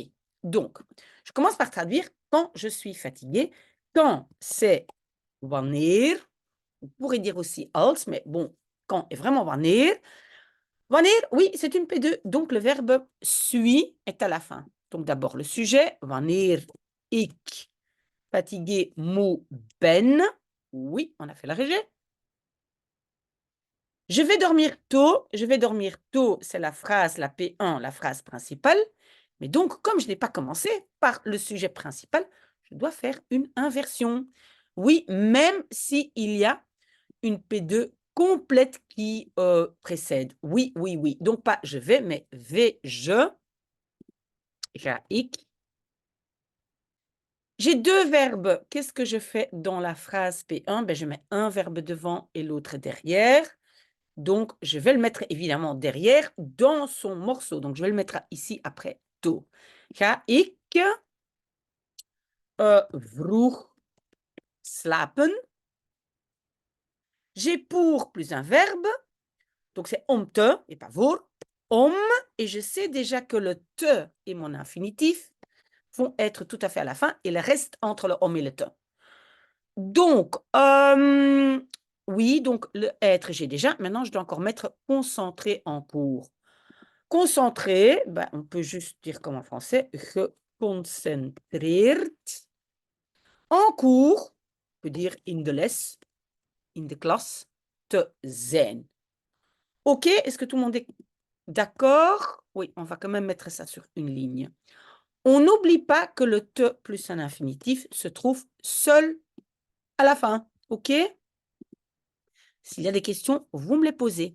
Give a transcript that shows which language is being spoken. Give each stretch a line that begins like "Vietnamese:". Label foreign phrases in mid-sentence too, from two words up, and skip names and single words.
French: Donc, je commence par traduire quand je suis fatiguée. Quand c'est wanneer. On pourrait dire aussi als, mais bon, quand est vraiment wanneer. Wanneer, oui, c'est une P2, donc le verbe suis est à la fin. Donc d'abord le sujet,
Dutch: wanneer ik fatigué, moe ben.
French: Oui, on a fait la régie. Je vais dormir tôt. Je vais dormir tôt, c'est la phrase, la P1, la phrase principale. Mais donc, comme je n'ai pas commencé par le sujet principal, je dois faire une inversion. Oui, même s'il y a une P2 complète qui précède. Oui, oui, oui. Donc, pas je vais, mais vais, je.
Dutch: Ga ik.
French: J'ai deux verbes. Qu'est-ce que je fais dans la phrase P1? Ben, je mets un verbe devant et l'autre derrière. Donc, je vais le mettre évidemment derrière dans son morceau. Donc, je vais le mettre ici après tôt.
Dutch: Ga ik vroeg slapen?
French: J'ai pour plus un verbe. Donc, c'est
Dutch: om te
French: et pas voor. Om. Et je sais déjà que le te et mon infinitif vont être tout à fait à la fin et le reste entre le om et le te. Donc, oui, donc le être, j'ai déjà. Maintenant, je dois encore mettre concentré en cours. Concentré, ben, on peut juste dire comme en français, geconcentreerd. En cours, on peut dire
Dutch: in de les, in de klas, te zijn.
French: OK, est-ce que tout le monde est d'accord? Oui, on va quand même mettre ça sur une ligne. On n'oublie pas que le te plus un infinitif se trouve seul à la fin. OK? S'il y a des questions, vous me les posez.